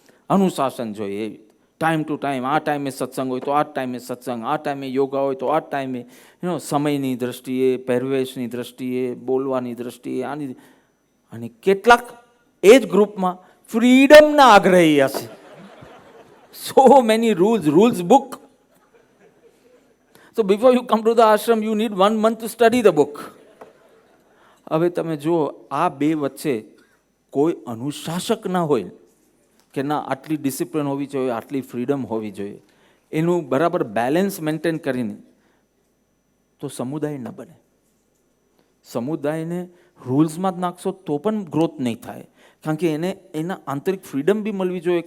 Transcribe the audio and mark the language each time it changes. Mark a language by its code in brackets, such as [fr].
[gu] અનુશાસન જોઈએ એવી time to time. આ ટાઈમે સત્સંગ હોય તો આ ટાઈમે સત્સંગ, આ ટાઈમે યોગા હોય તો આ ટાઈમે સમયની દ્રષ્ટિએ, પહેરવેશની દ્રષ્ટિએ, બોલવાની દ્રષ્ટિએ આની. અને કેટલાક એ જ ગ્રુપમાં ફ્રીડમના આગ્રહી હશે. [en] So many rules book. So before you come to the ashram, you need 1 month to study the book. [gu] હવે તમે જુઓ આ બે વચ્ચે કોઈ અનુશાસક ના હોય કે ના આટલી ડિસિપ્લિન હોવી જોઈએ, આટલી ફ્રીડમ હોવી જોઈએ, એનું બરાબર બેલેન્સ મેન્ટેન કરીને તો સમુદાય ન બને. સમુદાયને રૂલ્સમાં જ નાખશો તો પણ ગ્રોથ નહીં થાય, કારણ કે એને એના આંતરિક ફ્રીડમ બી મળવી જોઈએ.